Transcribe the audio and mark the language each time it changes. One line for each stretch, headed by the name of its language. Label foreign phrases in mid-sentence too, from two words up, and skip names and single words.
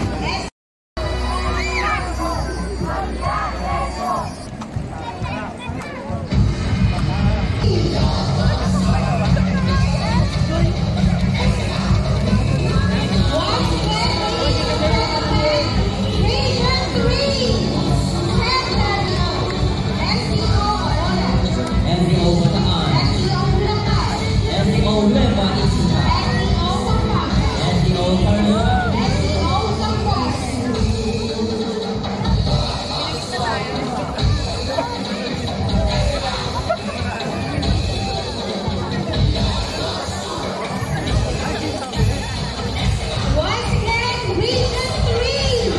English: Once again, Region 3. Central. SEO Oras. SEO Bataan. SEO Bulacan. SEO Nueva Ecija. SEO Pampanga. SEO Carlos. SEO Zamboanga. Once again, Region 3.